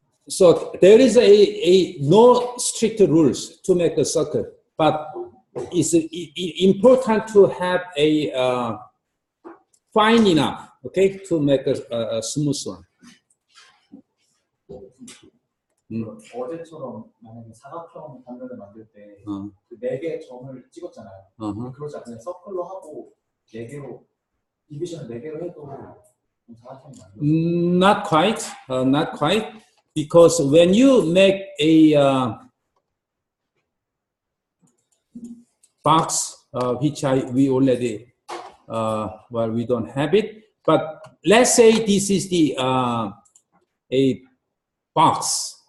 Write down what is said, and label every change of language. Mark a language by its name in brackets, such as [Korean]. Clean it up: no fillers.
[English] So there is a no strict rules to make a circle, but it's important to have a fine enough, okay, to make a smooth one. [Korean] 어제처럼 만약에 사각형 단면을 만들 때 그 4개의 점을 찍었잖아요. 그러지 않아요. 서클로 하고 4개로 디비전을 4개로 해도 사각형이 만들어요. [English] Not quite, not quite, because when you make a box, which we already well, we don't have it, but let's say this is the a box.